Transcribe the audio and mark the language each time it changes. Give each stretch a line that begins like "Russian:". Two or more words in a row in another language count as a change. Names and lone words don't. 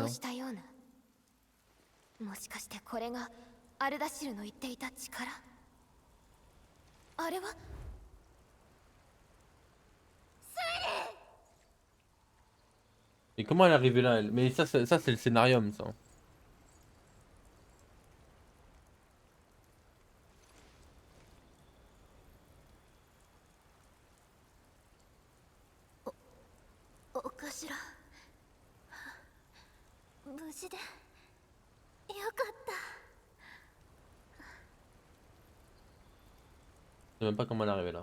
French: Hein.
Japanese: もしかしてこれがアルダシルの言っていた力あれは
French: Et comment elle est arrivée là elle? Mais ça c'est le scénarium ça. Je sais même pas comment elle est arrivée là.